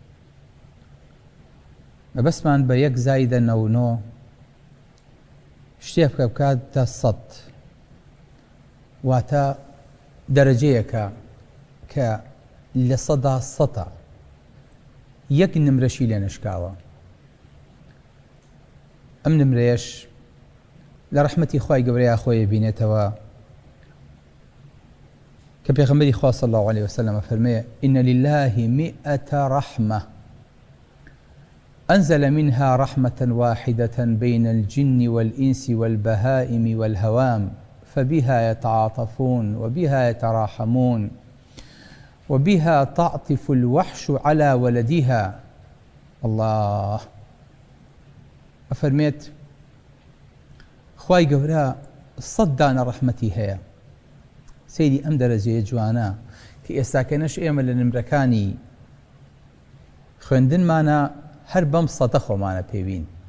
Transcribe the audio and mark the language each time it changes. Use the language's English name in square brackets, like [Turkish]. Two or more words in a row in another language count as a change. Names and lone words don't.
[Central Kurdish] مەبەستمان بە 1+9 شتێک بکاتە 100، واتە دەرەجەیەکە کە لە 100 یەک نمرەشی لێ نشکاوە. ئەم نمرەیەش لە ڕەحمەتی خوای گەورەیە خۆی بینێتەوە کە پێغەمبەری خوا [Arabic] صلی الله عليه وسلم فەرمێ: إن لله 100 رحمة أنزل منها رحمة واحدة بين الجن والإنس والبهائم والهوام فبها يتعاطفون وبها يتراحمون وبها تعطف الوحش على ولدها. [Central Kurdish] الله أفرميت خواي گەورە 100 دانە ڕەحمەتی هەیە. سەیری ئەم دەرەجەیە جوانە کە ئێستاکەنەش ئێمە لە نمرەکانی خوێندنمانە هەر بەم 100 خۆمانە پێوین.